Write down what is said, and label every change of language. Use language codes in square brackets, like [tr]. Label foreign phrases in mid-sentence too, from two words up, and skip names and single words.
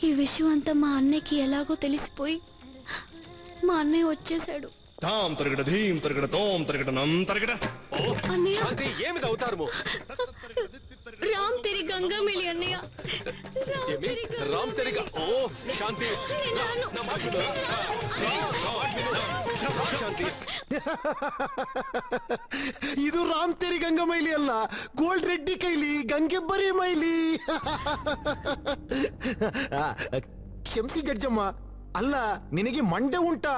[te] ఈ విషయం అంతా మా అన్నయ్యకి ఎలాగో తెలిసిపోయి మా అన్నయ్య వచ్చేసాడు. తాం తరగడ ధీం తరగడ తోం తరగడ నం తరగడ. అన్నయ్య శాంతి ఏమిది అవతారము? రామ్ తెరి గంగా మిలి అన్నయ్య. ఏమి రామ్ తెరిగ? ఓ శాంతి నా మాట విను. [kn] ಶಾಂತಿ ಇದು ರಾಮ್ ತೆರಿ ಗಂಗಾ ಮೈಲಿ ಅಲ್ಲ, ಗೋಲ್ಡ್ ರೆಡ್ಡಿ ಕೈಲಿ ಗಂಗೆಬ್ಬರಿ ಮೈಲಿ. ಕ್ಷಮಿಸಿ ಜಡ್ಜಮ್ಮ, ಅಲ್ಲ ನಿನಗೆ ಮಂಡೆ ಉಂಟಾ?